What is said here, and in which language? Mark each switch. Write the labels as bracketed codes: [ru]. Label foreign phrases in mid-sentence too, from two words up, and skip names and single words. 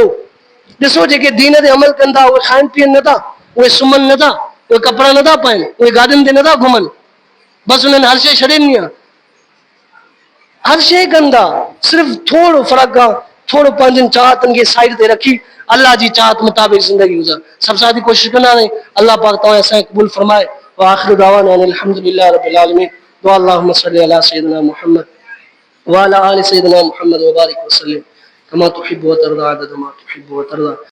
[sd] ॾिसो जेके दीन ते अमल कनि था उहे खाइनि पीअनि नथा, उहे सुम्हनि नथा, उहे कपिड़ा नथा पाइनि, उहे गाॾियुनि ते नथा घुमनि, बसि उन्हनि हर शइ छॾे ॾिनी आहे। हर शइ कनि था, सिर्फ़ु थोरो फ़र्क़ु आहे, थोरो पंहिंजनि चाहतनि खे साइड ते रखी अल्लाह जी चाहत मुताबिक़ ज़िंदगी गुज़ार। सभु साथी कोशिशि कंदा रहे, अल्लाह पाक तव्हां असांखे क़बूल फरमाए। [ar] وآخر دعوانا أن الحمد لله رب العالمين. دعاء اللهم صل على سيدنا محمد وعلى آل سيدنا محمد وبارك وسلم كما تحب وترضى عدد ما تحب وترضى.